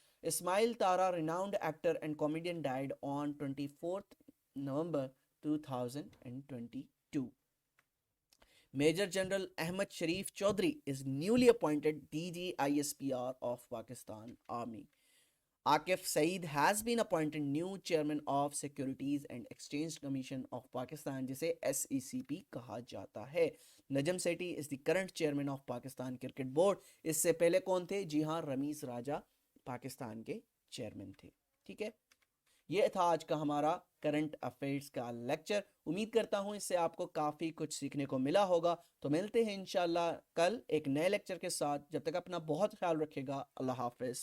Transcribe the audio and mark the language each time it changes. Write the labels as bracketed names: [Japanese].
[English] Ismail Tara renowned actor and comedian died on 24 November 2022. Major general Ahmed Sharif Chaudhry is newly appointed DG ISPR of Pakistan army. Aqif Saeed has been appointed new chairman of Securities and Exchange Commission of Pakistan [Urdu] جسے SECP کہا جاتا ہے. [English] Najam Sethi is the current chairman of Pakistan Cricket Board. [Urdu] اس سے پہلے کون تھے؟ جی ہاں رمیز راجہ پاکستان کے چیئرمین تھے. ٹھیک ہے. یہ تھا آج کا ہمارا کرنٹ افیئرس کا لیکچر. امید کرتا ہوں اس سے آپ کو کافی کچھ سیکھنے کو ملا ہوگا. تو ملتے ہیں انشاءاللہ کل ایک نئے لیکچر کے ساتھ. جب تک اپنا بہت خیال رکھے گا. اللہ حافظ.